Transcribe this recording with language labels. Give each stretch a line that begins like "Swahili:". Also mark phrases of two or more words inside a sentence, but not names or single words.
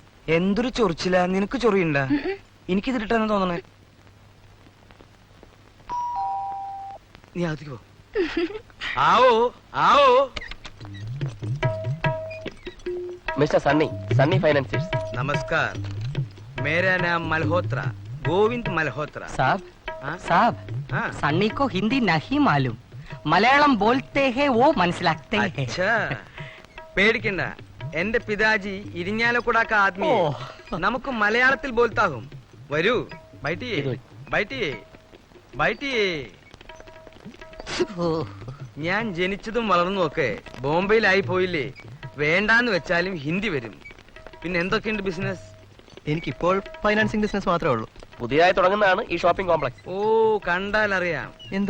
Malayalam: എന്തൊരു ചൊറിച്ചില്ല, നിനക്ക് ചൊറിയുണ്ട? എനിക്ക് ഇതിട്ടാന്ന് തോന്നണേ. നീ അകത്തേക്ക് പോ. ആവോ ആവോ.
Hindi: मिस्टर सन्नी, सन्नी फाइनेंसियर्स। नमस्कार, मेरा नाम मल्होत्रा, गोविंद मल्होत्रा। साहब हाँ? साहब हाँ। सन्नी को हिंदी नहीं मालूम, मलयालम बोलते हैं वो मनसिलाते हैं। अच्छा,
Malayalam: പേടിക്കണ്ട, എന്റെ പിതാജി ഇരിഞ്ഞാലക്കുട
Hindi: का आदमी है,
Malayalam: നമുക്ക് മലയാളത്തിൽ
Hindi: बोलता हूँ। വരൂ, बैठिए बैठिए बैठिए।
Malayalam: ഞാൻ ജനിച്ചതും വളർന്നതും ഒക്കെ ബോംബെയിലായി പോയില്ലേ. വേണ്ടാന്ന് വെച്ചാലും ഹിന്ദി വരും. പിന്നെ എന്തൊക്കെയുണ്ട് ബിസിനസ്? എനിക്കിപ്പോൾ ഫൈനാൻസിങ് ബിസിനസ് മാത്രമേ ഉള്ളൂ. പുതിയതായി തുടങ്ങുന്നതാണ് ഈ ഷോപ്പിംഗ് കോംപ്ലക്സ്. ഓ, കണ്ടാൽ അറിയാം. എന്ത്?